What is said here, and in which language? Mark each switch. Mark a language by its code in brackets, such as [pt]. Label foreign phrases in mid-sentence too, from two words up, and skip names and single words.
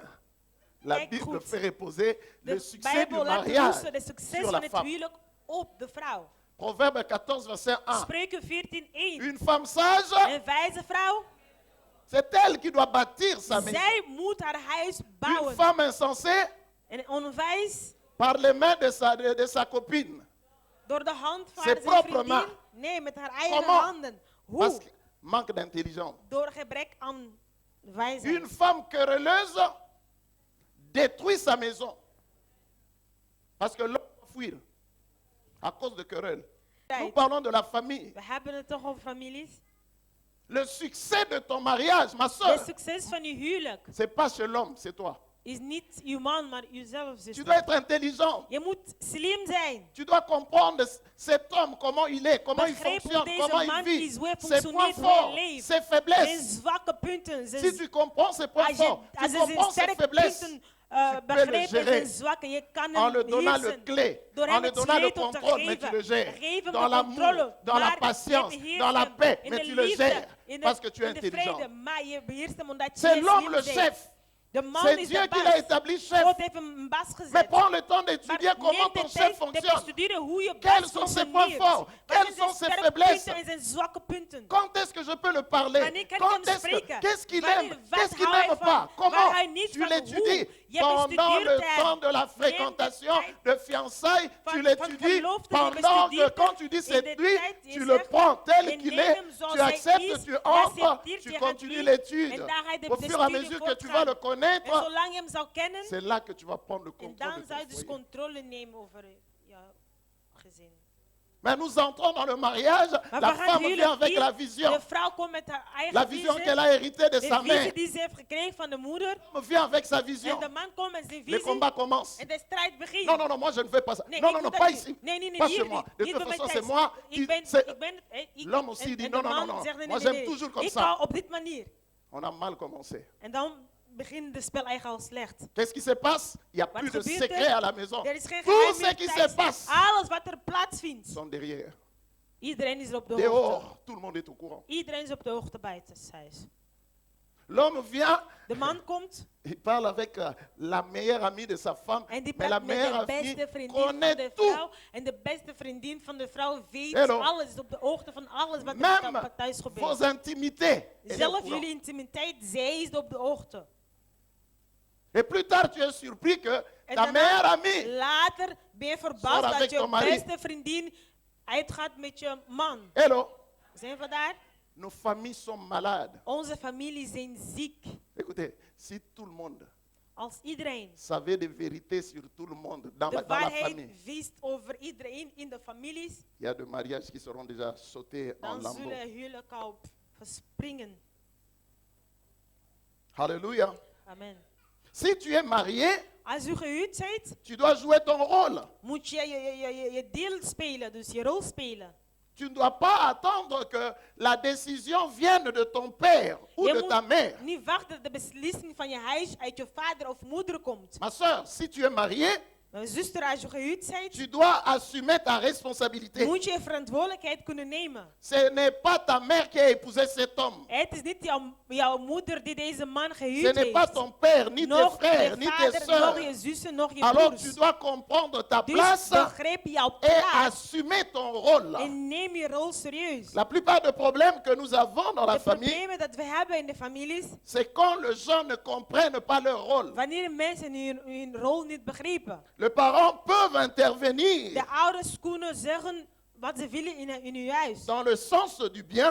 [fr] La [nl] Kijk [fr] Bible [nl] goed. [fr] fait reposer le [nl] De [fr] succès du [nl] Bijbel laat [fr] mariage [nl] rusten het succes [fr] sur [nl] van [fr] la [nl] het [fr] femme. [nl] huwelijk op de vrouw. [fr] Proverbe 14, verset 1. [nl] Spreuken 14:1. [fr] Une femme sage, [nl] Een wijze vrouw, [fr] c'est elle qui doit bâtir sa maison. [nl] zij moet haar huis [fr] Une [nl] bouwen. [fr] femme insensée, [nl] En onwijs, [fr] par les mains de sa copine. [nl] door de hand van [fr] Ses [nl] zijn [fr] propres [nl] vriendin. [fr] mains. [nl] Nee, met haar eigen [fr] Comment? [nl] handen. [fr] Parce [nl] Hoe? [fr] que manque d'intelligence. [nl] Door gebrek aan wijsheid. [fr] Une femme querelleuse détruit sa maison. Parce que l'homme va fuir à cause de querelles. Nous parlons de la famille. [nl] We hebben het toch over families. [fr] Le succès de ton mariage, ma [nl] Het [fr] soeur, [nl] succes van je huwelijk [fr] c'est pas chez l'homme, c'est toi. [nl] is niet uw man, maar uzelf. [fr] Tu [nl] zuster. [fr] dois être intelligent. [nl] Je moet slim zijn. [fr] Tu dois comprendre cet homme, comment il est, comment il [nl] Begrijp hoe [fr] fonctionne, [nl] deze [fr] comment [nl] man [fr] il [nl] is, [fr] vit, [nl] hoe hij [fr] ses points [nl] functioneert, hoe hij [fr] forts, [nl] leeft. [fr] ses [nl] Zijn [fr] faiblesses. [nl] zwakke punten. [fr] Si tu comprends ses points forts, tu [nl] Als je zijn [fr] comprends ses [nl] sterke [fr] faiblesses, [nl] punten [fr] tu peux le [nl] begrijpt en [fr] gérer [nl] zijn zwakke, je kan [fr] en le [nl] hem [fr] donnant le [nl] heersen. [fr] clé, [nl] Door [fr] en [nl] hem [fr] le [nl] het [fr] donnant le [nl] sleutel te [fr] contrôle, mais tu [nl] geven. [fr] le gères. [nl] Geef hem [fr] Dans [nl] de [fr] l'amour, [nl] controle, [fr] dans la [nl] maar [fr] patience, [nl] je beheerst [fr] dans la [nl] hem [fr] paix, [nl] in [fr] mais [nl] de [fr] tu le [nl] liefde, [fr] gères [nl] in de- [fr] parce que tu es [nl] in de vrede, [fr] intelligent. [nl] maar je beheerst hem omdat je [fr] C'est l'homme le [nl] slim bent. [fr] chef. [nl] De man [fr] C'est [nl] is [fr] Dieu [nl] de [fr] qui l'a [nl] baas. [fr] établi chef. [nl] God heeft hem een baas [fr] Mais [nl] gezet. [fr] prends le temps [nl] Maar [fr] d'étudier comment [nl] neem [fr] ton [nl] de [fr] chef [nl] tijd te [fr] fonctionne. [nl] bestuderen hoe je [fr] Quels [nl] baas [fr] sont ses points [nl] functioneert. [fr] forts? [nl] Wat [fr] Quelles [nl] zijn [fr] sont [nl] zijn [fr] ses [nl] sterke [fr] faiblesses? [nl] punten en zijn zwakke punten? [fr] Quand est-ce que je peux le parler? [nl] Wanneer kan ik [fr] Quand [nl] hem [fr] est-ce que, [nl] spreken? [fr] qu'est-ce qu'il [nl] Wanneer- [fr] aime? [nl] wat [fr] Qu'est-ce qu'il [nl] hou hij [fr] n'aime [nl] van? [fr] pas? [nl] Waar [fr] Comment [nl] hij niet [fr] tu [nl] van [fr] l'étudies? [nl] hoe? Je [fr] Pendant [nl] bestudeert [fr] le [nl] hem. [fr] temps de la [nl] Neem de [fr] fréquentation, [nl] tijd [fr] de fiançailles, [nl] van- [fr] tu [nl] van [fr] l'étudies. [nl] gelofte, je [fr] Pendant que [nl] bestudeert [fr] quand [nl] hem. [fr] tu dis [nl] In [fr] c'est [nl] de [fr] lui, [nl] tijd, je [fr] tu le [nl] zegt, [fr] prends tel [nl] je [fr] qu'il [nl] neemt [fr] est, [nl] hem zoals [fr] tu [nl] hij [fr] acceptes, [nl] is, [fr] tu [nl] je [fr] entres, [nl] accepteert, [fr] tu [nl] je [fr] continues [nl] gaat [fr] l'étude. [nl] en daar ga je de [fr] Au fur et à [nl] studie [fr] mesure que tu [nl] voortgaan. [fr] vas le [nl] En [fr] connaître, [nl] zolang je hem zou kennen, [fr] c'est là que tu vas prendre le [nl] en [fr] contrôle [nl] dan [fr] de [nl] zou je [fr] ton [nl] dus [fr] foyer. [nl] controle nemen over jouw gezin. [fr] Mais nous entrons dans le mariage, [nl] Maar [fr] la [nl] we gaan [fr] femme vient [nl] huwelijk [fr] avec [nl] in. [fr] la vision. [nl] De vrouw komt met haar eigen [fr] La vision [nl] visie. [fr] qu'elle a héritée de [nl] De [fr] sa mère. [nl] visie die ze heeft gekregen van de moeder. [fr] Elle vient avec sa [nl] En [fr] vision. [nl] de man komt met zijn [fr] Le [nl] visie. [fr] combat commence. [nl] En de strijd begint. [fr] Non, non, non, moi je ne fais pas ça. [nl] Nee, [fr] Non, [nl] ik [fr] non, non, [nl] doe [fr] pas [nl] dat [fr] ici. [nl] niet. Nee, nee, nee, [fr] Pas [nl] hier [fr] chez moi. [nl] niet. [fr] De [nl] Niet [fr] toute [nl] bij mij [fr] façon, c'est [nl] thuis. [fr] moi. L'homme aussi dit non, [nl] en de [fr] non, non, [nl] man [fr] non. [nl] zegt, nee, [fr] Moi [nl] nee, [fr] j'aime [nl] nee, [fr] toujours comme [nl] ik [fr] ça. [nl] hou op dit manier. [fr] On a mal commencé. [nl] En dan begint de spel eigenlijk al slecht. [fr] Qu'est-ce qui se passe? Il n'y a [nl] Wat [fr] plus de [nl] gebeurt [fr] secret [nl] er? [fr] à la maison. [nl] Er is geen [fr] Tout [nl] geheim [fr] ce [nl] meer [fr] qui se [nl] thuis. [fr] passe [nl] Alles wat er plaatsvindt. [fr] sont derrière. [nl] Iedereen is er op de hoogte. [fr] Dehors, tout le monde est au courant. [nl] Iedereen is op de hoogte buiten het huis. [fr] L'homme vient, [nl] De man komt [fr] il parle avec la meilleure amie de sa femme. [nl] en die [fr] Mais la [nl] praat met [fr] meilleure [nl] de [fr] amie [nl] beste vriendin van de [fr] connaît [nl] vrouw. [fr] tout. [nl] En de beste vriendin van de vrouw weet Hello. alles. Is op de hoogte van alles wat [fr] Même [nl] er thuis [fr] vos [nl] gebeurt. [fr] intimités. elle est au [nl] Zelf [fr] courant. [nl] jullie intimiteit, zij is op de hoogte. [fr] Et plus tard, tu es surpris que [nl] En [fr] ta meilleure [nl] daarna, [fr] amie [nl] later ben je Sora verbaasd [fr] avec [nl] dat [fr] ton [nl] je [fr] mari. [nl] beste vriendin uitgaat met je man. [fr] Hello, [nl] Zijn we daar? [fr] nos familles sont malades. [nl] Onze families zijn ziek. [fr] Écoutez, si tout le monde [nl] Als iedereen [fr] savait des vérités sur tout le monde dans [nl] de [fr] la [nl] waarheid [fr] famille, [nl] wist over iedereen in de families, [fr] il y a des mariages qui seront déjà sautés en [nl] dan [fr] lambeaux. [nl] zullen huwelijken al verspringen. [fr] Alléluia. [nl] Amen. [fr] Si tu es marié, [nl] Als u gehuwd bent, [fr] tu dois jouer ton rôle. [nl] moet je je deel spelen, dus je rol spelen. [fr] Tu ne dois pas attendre que la décision vienne de ton père ou [nl] Je [fr] de ta mère. [nl] moet niet wachten dat de beslissing van je huis uit je vader of moeder komt. [fr] Ma soeur, si tu es marié, [nl] Zuster, als je gehuwd bent, [fr] tu dois assumer ta responsabilité. [nl] moet je je verantwoordelijkheid kunnen nemen. [fr] Ce n'est pas ta mère qui a épousé cet homme. [nl] Het is niet jouw moeder die deze man [fr] Ce [nl] gehuwd [fr] n'est pas [nl] heeft. [fr] ton père, ni tes [nl] Nog [fr] frères, [nl] je [fr] ni tes [nl] vader, nog [fr] soeurs. [nl] je zussen, nog je [fr] Alors tu [nl] broers. [fr] dois comprendre ta [nl] Dus [fr] place [nl] begrijp jouw [fr] et [nl] plaats [fr] assumer ton rôle. [nl] en neem je rol serieus. [fr] La plupart des problèmes que nous avons dans la [nl] De [fr] famille, [nl] problemen dat we hebben in de families, [fr] c'est quand les gens ne comprennent pas leur rôle. [nl] wanneer mensen hun rol niet begrijpen. [fr] Les parents peuvent intervenir [nl] De ouders kunnen zeggen wat ze willen in uw huis. [fr] dans le sens du bien,